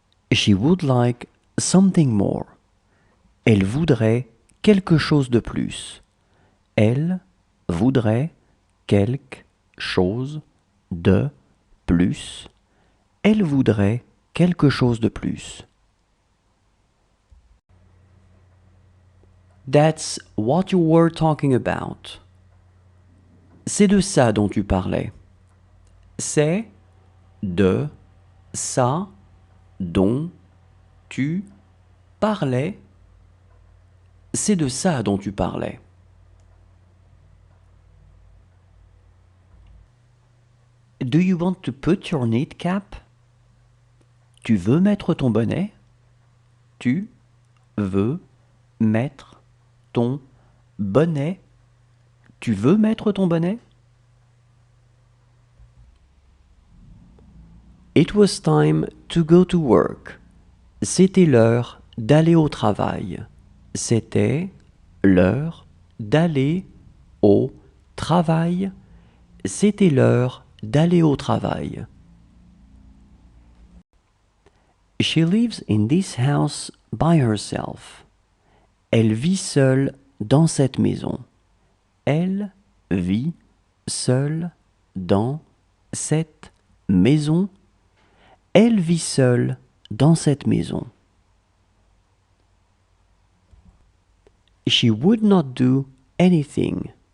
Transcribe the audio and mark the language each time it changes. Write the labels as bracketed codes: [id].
[en] She would like something more. [fr] Elle voudrait quelque chose de plus. Elle voudrait quelque chose de plus. Elle voudrait quelque chose de plus. [en] That's what you were talking about. [fr] C'est de ça dont tu parlais. C'est de ça dont tu parlais. C'est de ça dont tu parlais. [en] Do you want to put your knit cap? [fr] Tu veux mettre ton bonnet? Tu veux mettre ton bonnet? Tu veux mettre ton bonnet? [en] It was time to go to work. [fr] C'était l'heure d'aller au travail. C'était l'heure d'aller au travail. C'était l'heure d'aller au travail. [en] She lives in this house by herself. [fr] Elle vit seule dans cette maison. Elle vit seule dans cette maison. Elle vit seule dans cette maison. [en] She would not do anything.